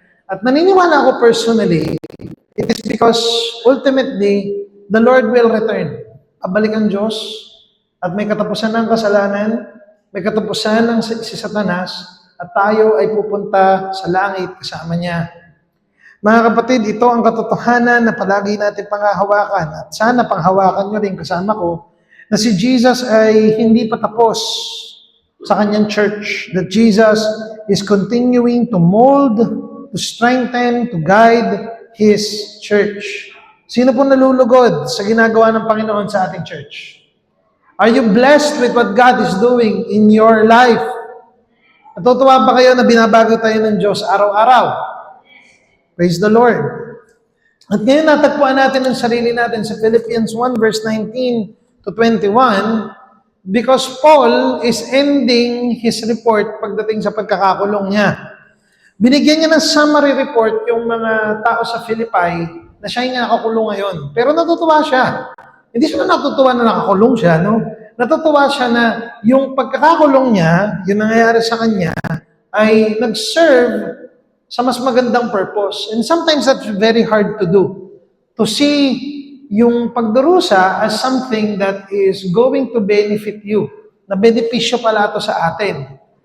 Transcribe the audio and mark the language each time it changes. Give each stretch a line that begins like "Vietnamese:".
Filipino: At naniniwala ako
English: personally, it is because ultimately, the Lord will return.
Filipino: Abalik ang Diyos at may katapusan ng kasalanan, may katapusan ng si Satanas, at tayo ay pupunta sa langit kasama niya. Mga kapatid, ito ang katotohanan na palagi natin panghahawakan at sana panghawakan nyo rin kasama ko na si Jesus ay hindi pa tapos sa kanyang church.
English: That Jesus is continuing to mold, to strengthen, to guide His church.
Filipino: Sino po nalulugod sa ginagawa ng Panginoon sa ating church?
English: Are you blessed with what God is doing in your life?
Filipino: Natutuwa ba kayo na binabago tayo ng Diyos araw-araw?
English: Praise the Lord.
Filipino: At ngayon natagpuan natin ang sarili natin sa Philippians 1 verse 19 to 21
English: because Paul is ending his report
Filipino: pagdating sa pagkakakulong niya. Binigyan niya ng summary report yung mga tao sa Philippi na siya yung nakakulong ngayon. Pero natutuwa siya. Hindi siya natutuwa na nakakulong siya, no? Natutuwa siya na yung pagkakakulong niya, yung nangyayari sa kanya, ay nag-serve sa mas magandang purpose.
English: And sometimes that's very hard to do. To see
Filipino: yung pagdurusa
English: as something that is going to benefit you.
Filipino: Na benepisyo pala ito sa atin.